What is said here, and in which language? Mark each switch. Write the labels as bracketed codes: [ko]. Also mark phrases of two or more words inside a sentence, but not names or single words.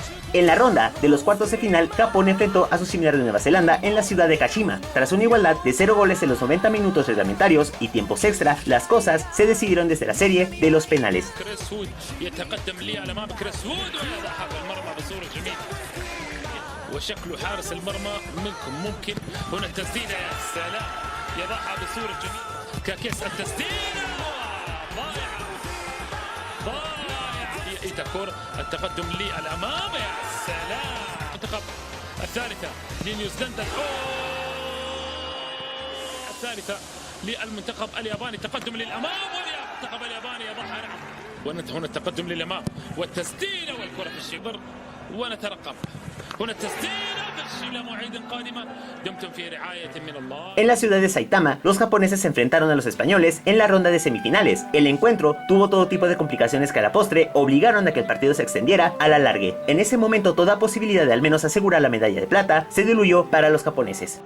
[es] En la ronda de los cuartos de final, Japón enfrentó a su similar de Nueva Zelanda en la ciudad de Kashima. Tras una igualdad de 0 goles en los 90 minutos reglamentarios y tiempos extra, las cosas se decidieron desde la serie de los penales. [ar] وشكله حارس المرمى منكم ممكن هنا التسديده يا سلام يضعها بصوره جميله كاكيس التسديده ضائعه ايتاكور التقدم للامام يا سلام المنتخب الثالثه لنيوزيلندا الثالثه للمنتخب الياباني تقدم للامام والمنتخب الياباني يضعها هنا التقدم للامام والتسديده والكره في الشبر ونترقب. [es] En la ciudad de Saitama, los japoneses se enfrentaron a los españoles en la ronda de semifinales. El encuentro tuvo todo tipo de complicaciones que a la postre obligaron a que el partido se extendiera a la largue. En ese momento, toda posibilidad de al menos asegurar la medalla de plata se diluyó para los japoneses.